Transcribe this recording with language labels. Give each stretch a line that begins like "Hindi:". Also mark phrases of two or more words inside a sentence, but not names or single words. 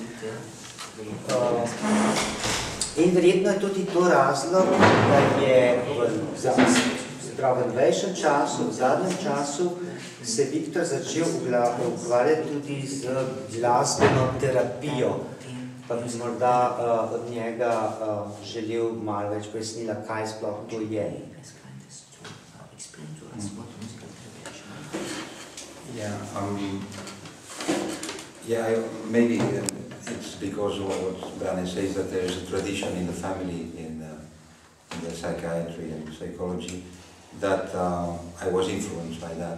Slovenian: In verjetno je tudi to razlog, da je v novejšem času, v zadnjem času, se Viktor začel ukvarjati tudi z glasbeno terapijo. Pa bi morda od njega želel malo več pojasnila, kaj sploh to je.
English: Maybe it's because of what Brane says, that there is a tradition in the family in the psychiatry and psychology that I was influenced by that.